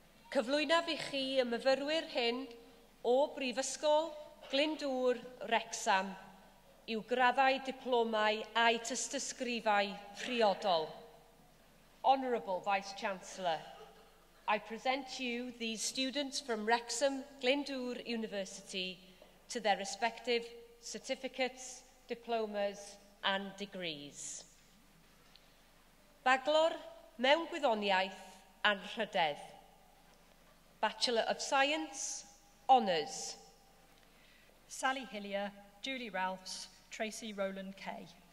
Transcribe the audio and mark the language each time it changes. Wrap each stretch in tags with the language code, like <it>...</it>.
<cy>Cyflwynaf i chi y myfyrwyr hyn o Brifysgol Glyndwr Wrecsam i'w graddau diplomau a'i tystysgrifau priodol.</cy> <en>Honourable Vice-Chancellor, I present you these students from Wrexham Glyndwr University to their respective certificates, diplomas and degrees.</en> <cy>Baglor mewn gwyddoniaeth anrhydedd.</cy> <en>Bachelor of Science, Honours. Sally Hillier, Julie Ralphs, Tracy Rowland Kay.</en>